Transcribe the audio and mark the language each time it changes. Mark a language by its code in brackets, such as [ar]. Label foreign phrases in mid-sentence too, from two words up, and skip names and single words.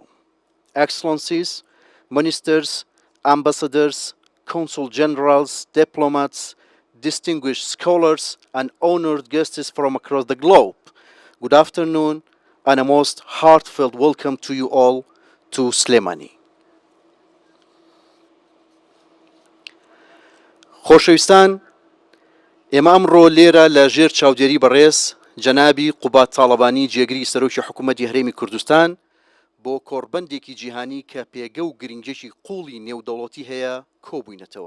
[en] Excellencies, Ministers, Ambassadors, Consul Generals, Diplomats, distinguished scholars, and honored guests from across the globe, good afternoon and a most heartfelt welcome to you all to سلێمانی. [ckb] خۆشەویستان، ئێمە ئەمڕۆ لێرە لە ژێر چاودێری بەڕێز جەنابی قوبات تاڵەبانی جێگری سەرۆکی حکوومەتی هەرێمی کوردستان بۆ کۆڕبەندێکی جیهانی کە پێگە و گرنگێکی قوڵی نێودەوڵەتی هەیە کۆبووینەتەوە.